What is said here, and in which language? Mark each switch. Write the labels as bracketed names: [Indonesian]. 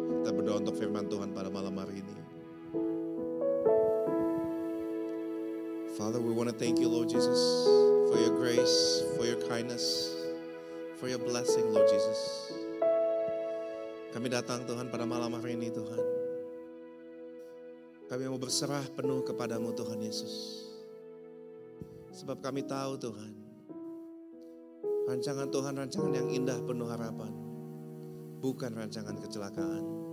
[Indonesian] Kita berdoa untuk firman Tuhan pada malam hari ini. [English] Father, we want to thank you, Lord Jesus, for your grace, for your kindness, for your blessing, Lord Jesus. [Indonesian] Kami datang Tuhan pada malam hari ini Tuhan. Kami mau berserah penuh kepadamu Tuhan Yesus. Sebab kami tahu Tuhan, rancangan Tuhan rancangan yang indah penuh harapan, bukan rancangan kecelakaan.